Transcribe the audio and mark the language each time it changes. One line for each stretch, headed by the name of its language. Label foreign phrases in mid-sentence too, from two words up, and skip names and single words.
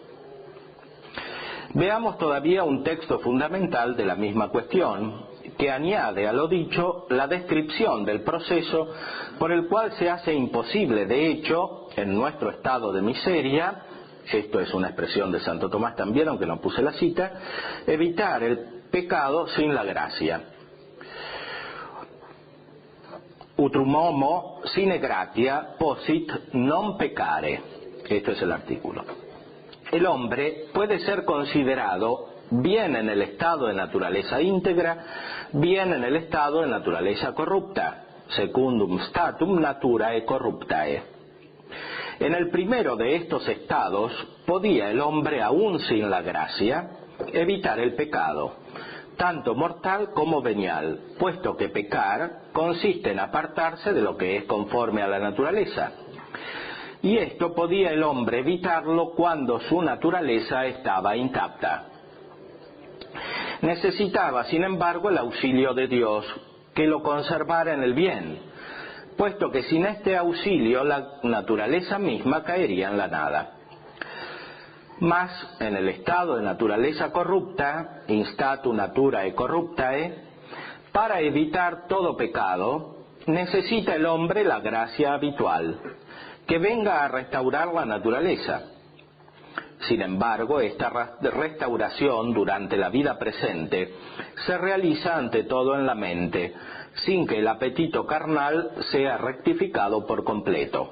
Spanish: Veamos todavía un texto fundamental de la misma cuestión, que añade a lo dicho la descripción del proceso por el cual se hace imposible, de hecho, en nuestro estado de miseria, esto es una expresión de Santo Tomás también, aunque no puse la cita, evitar el pecado sin la gracia.
Latin: Utrum homo sine gratia possit non peccare.
Spanish: Esto es el artículo. El hombre puede ser considerado bien en el estado de naturaleza íntegra, bien en el estado de naturaleza corrupta,
Latin: secundum statum naturae corruptae.
Spanish: En el primero de estos estados podía el hombre, aún sin la gracia, evitar el pecado, tanto mortal como venial, puesto que pecar consiste en apartarse de lo que es conforme a la naturaleza. Y esto podía el hombre evitarlo cuando su naturaleza estaba intacta. Necesitaba, sin embargo, el auxilio de Dios, que lo conservara en el bien, puesto que sin este auxilio la naturaleza misma caería en la nada. Mas, en el estado de naturaleza corrupta,
Latin: instatu naturae corruptae,
Spanish: para evitar todo pecado, necesita el hombre la gracia habitual, que venga a restaurar la naturaleza. Sin embargo, esta restauración durante la vida presente se realiza ante todo en la mente, sin que el apetito carnal sea rectificado por completo.